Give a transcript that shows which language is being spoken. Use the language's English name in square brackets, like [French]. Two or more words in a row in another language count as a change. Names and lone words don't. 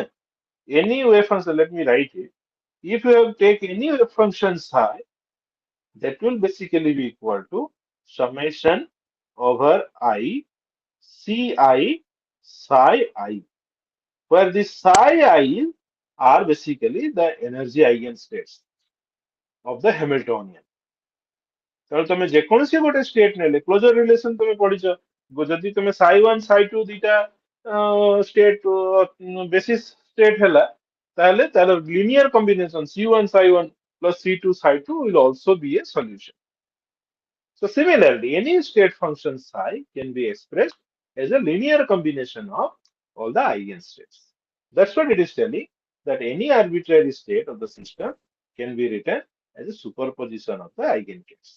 [English] Any wave function, let me write it. If you have take any wave function psi, that will basically be equal to summation over I ci psi I, where the psi I are basically the energy eigenstates of the Hamiltonian. [Odia] ତେଣୁ ତମେ ଯେକୌଣସି ଗୋଟେ ଷ୍ଟେଟ୍ ନେଲେ [English] closure relation [Odia] ତମେ ପଢିଛ, ଯଦି ତମେ [English] psi one psi two [Odia] ଦିଟା [English] state basis state [Odia] ହେଲା, ତାହେଲେ ତାର [English] linear combination C1 psi 1 plus C2 psi 2 will also be a solution. So similarly, any state function psi can be expressed as a linear combination of all the eigenstates. That's what it is telling, that any arbitrary state of the system can be written as a superposition of the eigenstates.